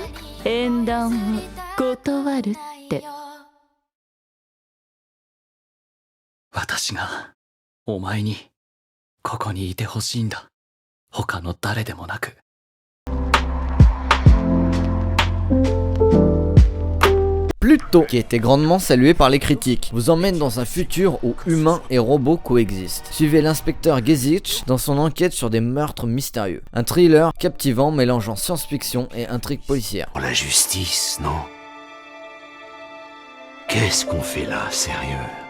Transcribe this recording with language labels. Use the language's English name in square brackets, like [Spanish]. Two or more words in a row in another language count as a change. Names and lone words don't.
[Japanese] 縁談を断るって。私がお前にここにいてほしいんだ。他の誰でもなく。 [French] Pluto, qui a été grandement salué par les critiques, vous emmène dans un futur où humains et robots coexistent. Suivez l'inspecteur Gezich dans son enquête sur des meurtres mystérieux. Un thriller captivant mélangeant science-fiction et intrigue policière. Pour la justice, non? Qu'est-ce qu'on fait là, sérieux?